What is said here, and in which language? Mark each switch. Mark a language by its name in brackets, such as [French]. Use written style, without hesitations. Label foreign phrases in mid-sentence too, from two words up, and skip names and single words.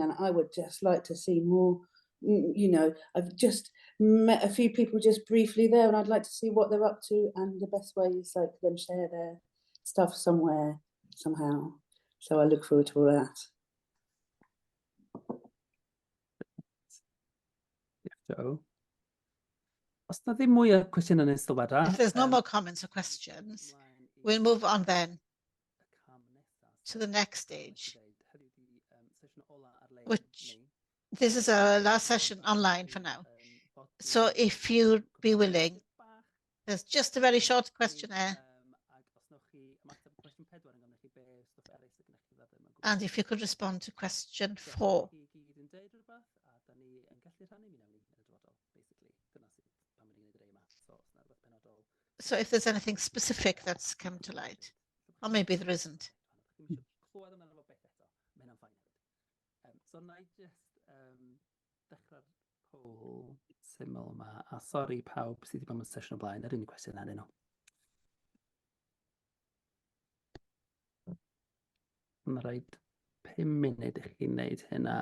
[English] And I would just like to see more. You know, I've just met a few people just briefly there, and I'd like to see what they're up to, and the best way is like them share their stuff somewhere, somehow. So I look forward to all that. Joe. [Welsh] Os na ddim mwy o cwestiynau neu sylwadau. [English] If there's no more comments or questions, we'll move on then to the next stage, which this is our last session online for now. So if you'd be willing, there's just a very short questionnaire. And if you could respond to question 4. So if there's anything specific that's come to light, or maybe there isn't. [Welsh] So na [English] I just [Welsh] dechrau'r poll syml yma, a sori pawb sydd wedi bod yn sesiwn o blaen, yr unig cwestiwn ar nhw. Mae'n rhaid 5 munud i chi wneud hynna.